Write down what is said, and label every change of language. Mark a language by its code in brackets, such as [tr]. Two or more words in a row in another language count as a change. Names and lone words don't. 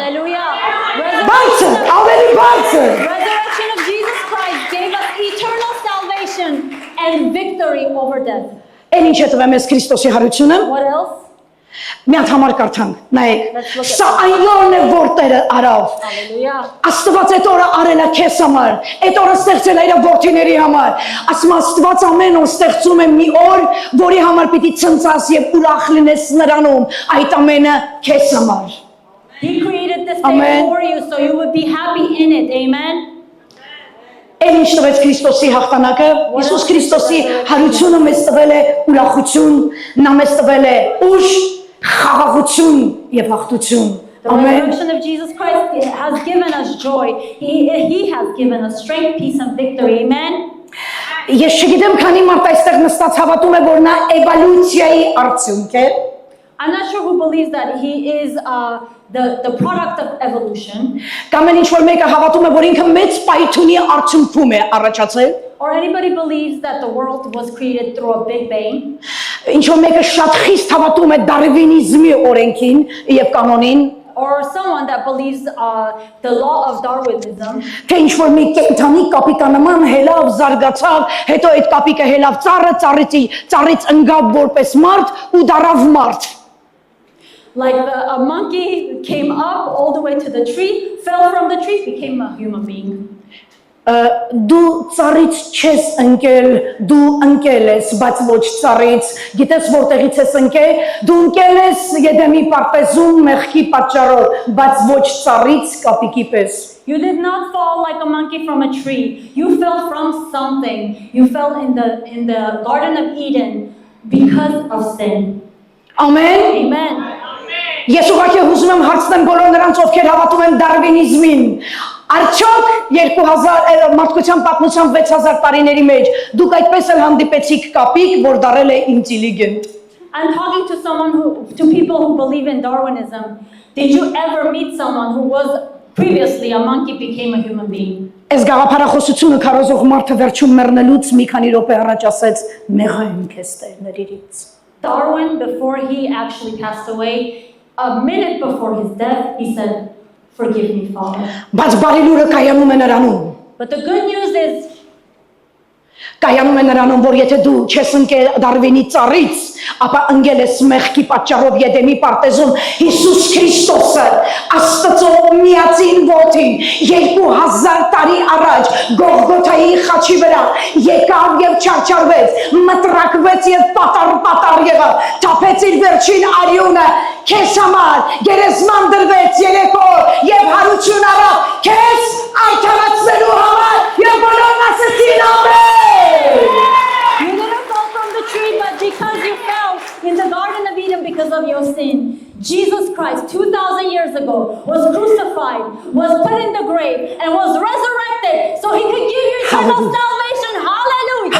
[en] Hallelujah. [hy] Բարձր, ավելի բարձր։ [en] Resurrection of Jesus Christ gave us eternal salvation and victory over death. [hy] Էլ ինչ է տվել մեզ Քրիստոսի հարությունը։ [en] What else? [hy] Մի հատ համար կարդանք, նայեք։ Սա այն օրն է, որ Տերը արավ։ [en] Hallelujah. [hy] Աստված այդ օրը արել է քեզ համար, այդ օրը ստեղծել է իր որդիների համար։ Ասում Աստված ամեն օր ստեղծում է մի օր, որի համար պիտի ցնցաս եւ ուրախ լինես նրանում, այդ ամենը քեզ համար։ [en] He created this Amen. day for you so you would be happy in it. Amen. [hy] Էլ ինչ տվեց Քրիստոսի հաղթանակը, Հիսուս Քրիստոսի հարությունը մեզ տվել է ուրախություն, նա մեզ տվել է ուժ, խաղաղություն եւ հաղթություն։ [en] The [hy] Ամեն։ [en] resurrection of Jesus Christ has given us joy. He has given us strength, peace, and victory. Amen. [hy] Ես չգիտեմ քանի մարդ այստեղ նստած հավատում է, որ նա էվոլյուցիայի արդյունք է։ [en] I'm not sure who believes that he is the product of evolution. [hy] Կամ էլ ինչ որ մեկը հավատում է, որ ինքը մեծ պայթունի արդյունքում է առաջացել։ [en] Or anybody believes that the world was created through a big bang. [hy] Ինչ որ մեկը շատ խիստ հավատում է դարվինիզմի օրենքին եւ կանոնին։ [en] Or someone that believes the law of Darwinism. [hy] Թե ինչ որ մի կենդանի կապիտանման հելավ զարգացավ, հետո այդ կապիկը հելավ ծառից ընկավ որպես մարդ ու դարավ մարդ։ [en] Like a monkey came up all the way to the tree, fell from the tree, became a human being. [hy] Դու ծառից չես ընկել, դու ընկել ես, բայց ոչ ծառից։ Գիտես որտեղից ես ընկել, դու ընկել ես Եդեմի պարտեզում մեղքի պատճառով, բայց ոչ ծառից կապիկի պես։ [en] You did not fall like a monkey from a tree. You fell from something. You fell in the Garden of Eden because of sin. Amen։ Amen. [hy] Ես ուղղակի ուզում եմ հարցնեմ բոլոր նրանց, ովքեր հավատում են դարվինիզմին։ Արդյոք 2000 մարդկության պատմության 6000 տարիների մեջ դուք այդպես էլ հանդիպեցիք կապիկ, որ դարել է ինտելիգենտ։ [en] I'm talking to people who believe in Darwinism. Did you ever meet someone who was previously a monkey became a human being? [hy] Այս գաղափարախոսությունը քարոզող մարդը վերջում մեռնելուց մի քանի րոպե առաջ ասեց. «Մեղա եմ քեզ Տերներից»։ [en] Darwin, before he actually passed away, a minute before his death, he said, "Forgive me, Father." [hy] Բայց բարի լուրը կայանում է նրանում։ [en] But the good news is, [hy] Կայանում է նրանում, որ եթե դու չես ընկել Դարվինի ծառից, ապա ընկել ես մեղքի պատճառով Եդեմի պարտեզում Հիսուս Քրիստոսը, Աստծո միածին որդին, 2000 տարի առաջ Գողգոթայի խաչի վրա եկավ եւ չարչարվեց, մտրակվեց եւ պատար եղավ, թափեց իր վերջին արյունը քեզ համար, գերեզման դրվեց 3 օր եւ հարություն առավ քեզ արդարացնելու համար եւ բոլորն ասեցին ամեն։ [en] you didn't fall from the tree, but because you fell in the Garden of Eden because of your sin, Jesus Christ, 2,000 years ago, was crucified, was put in the grave, and was resurrected so he could give you eternal salvation. Hallelujah!